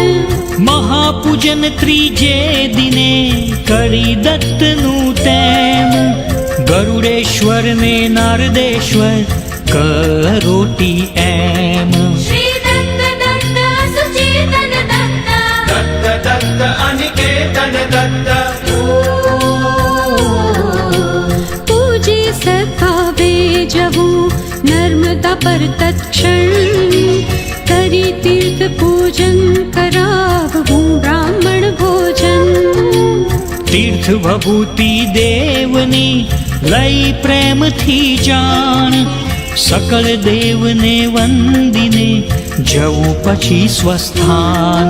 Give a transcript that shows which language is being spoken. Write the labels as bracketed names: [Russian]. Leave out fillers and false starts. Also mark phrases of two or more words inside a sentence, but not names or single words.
[Gujarati] મહાપૂજન ત્રીજે દિને કરી દત્તનું તેમ ગરુડેશ્વર ને નારદેશ્વર કરોટી એમ [Sanskrit] શ્રી દત્ત દત્ત સુચેતન દત્ત दत्त दत्त अनिकेतन दत्त [Gujarati] પૂજે સખાવે જવું નર્મદા પર તત્ક્ષણ કરી તીર્થ પૂજન કરાવવું બ્રાહ્મણ ભોજન તીર્થ ભભૂતિ દેવની લઈ પ્રેમથી જાણ સકળ દેવને વંદિને જવું પછી સ્વસ્થાન